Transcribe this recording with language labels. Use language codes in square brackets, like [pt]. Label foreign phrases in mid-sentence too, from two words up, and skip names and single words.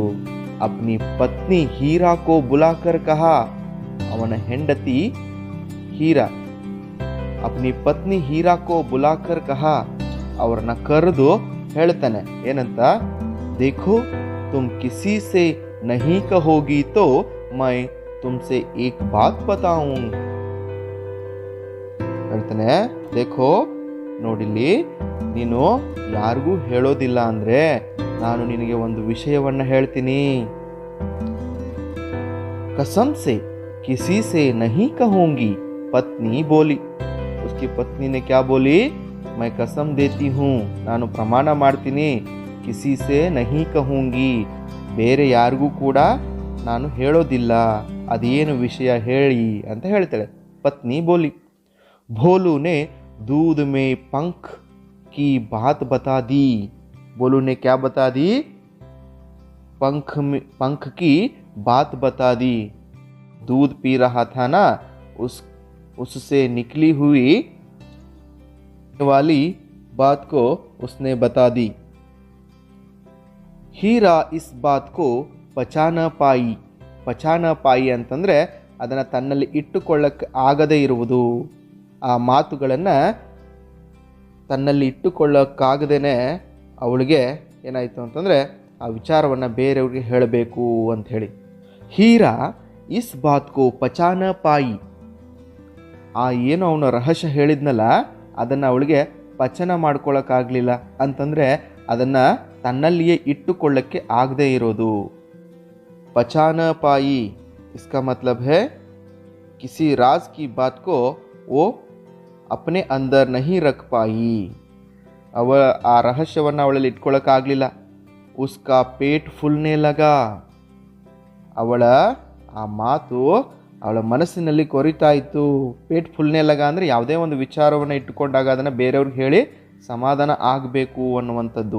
[hi] अपनी पत्नी हीरा को बुलाकर कहा. [kn] ಅವನ ಹೆಂಡತಿ ಹೀರಾ [hi] अपनी पत्नी हीरा को बुलाकर कहा. [kn] ಅವರನ್ನ ಕರೆದು ಹೇಳ್ತಾನೆ ಏನಂತ? [hi] देखो तुम किसी से नहीं कहोगी तो मैं तुमसे एक बात बताऊं. [kn] ಹೇಳ್ತಾನೆ, देखो ನೋಡಿಲ್ಲಿ, ನೀನು ಯಾರಿಗೂ ಹೇಳೋದಿಲ್ಲ ಅಂದ್ರೆ ನಾನು ನಿನಗೆ ಒಂದು ವಿಷಯವನ್ನು ಹೇಳ್ತೀನಿ. [hi] कसम से किसी से नहीं कहूंगी. पत्नी बोली. उसकी पत्नी ने क्या बोली? मैं कसम देती हूँ, [kn] ನಾನು ಪ್ರಮಾಣ ಮಾಡ್ತೀನಿ. [hi] किसी से नहीं कहूंगी, [kn] ಬೇರೆ ಯಾರಿಗೂ ಕೂಡ ನಾನು ಹೇಳೋದಿಲ್ಲ. ಅದೇನು ವಿಷಯ ಹೇಳಿ ಅಂತ ಹೇಳ್ತಾಳೆ. [hi] पत्नी बोली. भोलू ने दूध में पंख की बात बता दी. बोलू ने क्या बता दी? पंख की बात बता दी. दूध पी रहा था ना, उससे निकली हुई वाली बात को उसने बता दी. हीरा इस बात को पचा न पाई [kn] ಅಂತಂದ್ರೆ ಅದನ್ನು ತನ್ನಲ್ಲಿ ಇಟ್ಟುಕೊಳ್ಳಕ್ಕೆ ಆಗದೇ ಇರುವುದು. ಆ ಮಾತುಗಳನ್ನು ತನ್ನಲ್ಲಿ ಇಟ್ಟುಕೊಳ್ಳಕ್ಕಾಗದೇನೆ ಅವಳಿಗೆ ಏನಾಯಿತು ಅಂತಂದರೆ ಆ ವಿಚಾರವನ್ನು ಬೇರೆಯವ್ರಿಗೆ ಹೇಳಬೇಕು ಅಂಥೇಳಿ. [hi] हीरा इस बात को पचा न पाई. [kn] ಆ ಏನು ಅವನ ರಹಸ್ಯ ಹೇಳಿದ್ನಲ್ಲ ಅದನ್ನು ಅವಳಿಗೆ ಪಚನ ಮಾಡ್ಕೊಳ್ಳೋಕ್ಕಾಗಲಿಲ್ಲ, ಅಂತಂದರೆ ಅದನ್ನು ತನ್ನಲ್ಲಿಯೇ ಇಟ್ಟುಕೊಳ್ಳಕ್ಕೆ ಆಗದೇ ಇರೋದು. [hi] पचा न पाई इसका मतलब है किसी राज की बात को वो अपने अंदर नहीं रख पाई. [kn] ಆ ರಹಸ್ಯವನ್ನು ಅವಳಲ್ಲಿ ಇಟ್ಕೊಳ್ಳೋಕ್ಕಾಗಲಿಲ್ಲ. [hi] उसका पेट फूलने लगा. [kn] ಅವಳ ಆ ಮಾತು ಅವಳ ಮನಸ್ಸಿನಲ್ಲಿ ಕೊರಿತಾ ಇತ್ತು. [hi] पेट फूलने लगा [kn] ಅಂದರೆ ಯಾವುದೇ ಒಂದು ವಿಚಾರವನ್ನು ಇಟ್ಟುಕೊಂಡಾಗ ಅದನ್ನು ಬೇರೆಯವ್ರಿಗೆ ಹೇಳಿ ಸಮಾಧಾನ ಆಗಬೇಕು ಅನ್ನುವಂಥದ್ದು.